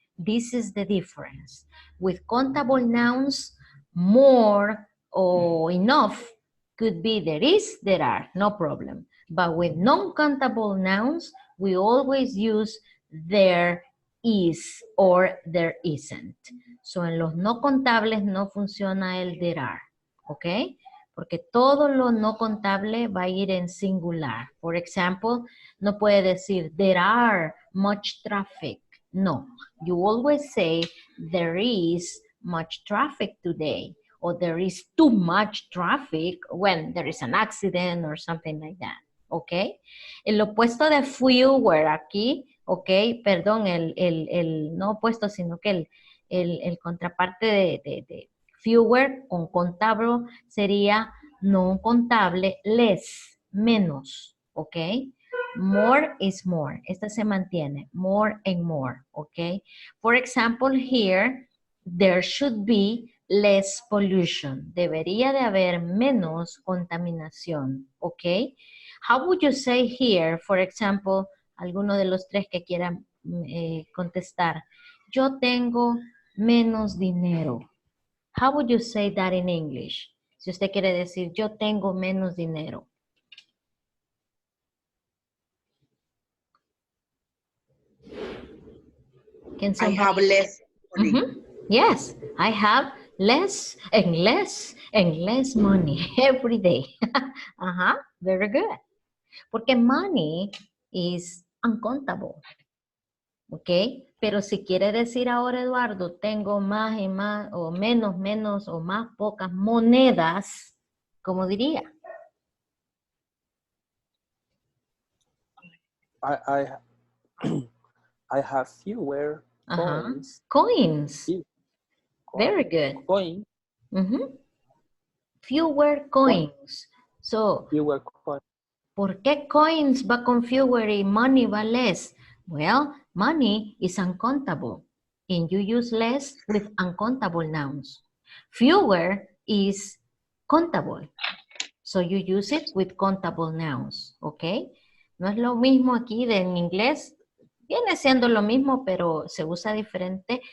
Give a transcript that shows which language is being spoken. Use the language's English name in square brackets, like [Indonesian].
[English] This is the difference. With countable nouns, more or enough could be there is, there are, no problem. But with non-countable nouns, we always use there is or there isn't. [Spanish] So en los no contables no funciona el [English] there are, [Spanish] ¿ok? Porque todo lo no contable va a ir en singular. For example, no puede decir [English] there are much traffic. No, you always say there is much traffic today, or there is too much traffic when there is an accident or something like that, ¿ok? [Spanish] El opuesto de fewer aquí, ¿ok? Perdón, no opuesto, sino que el contraparte de fewer con contable sería no contable, less, menos, ¿ok? [English] More is more. [Spanish] Esta se mantiene. [English] More and more. Okay. For example, here, there should be less pollution. [Spanish] Debería de haber menos contaminación. [English] Okay. How would you say here, for example, [Spanish] alguno de los tres que quieran contestar? Yo tengo menos dinero. [English] How would you say that in English? [Spanish] Si usted quiere decir, yo tengo menos dinero. [English] I have less money. Yes, I have less and less and less money every day. Very good. [Spanish] Porque [English] money is uncountable. ¿Ok? [Spanish] Pero si quiere decir ahora, Eduardo, tengo más y más, o menos, menos, o más pocas monedas, ¿cómo diría? [English] I have fewer coins. Coins. Very good. Coins. Fewer coins. So, fewer coins. [Spanish] ¿Por qué coins va con fewer y money va less? [English] Well, money is uncountable. And you use less with uncountable nouns. Fewer is countable. So you use it with countable nouns. ¿Ok? [Spanish] No es lo mismo aquí en inglés. Viene siendo lo mismo, pero se usa diferente.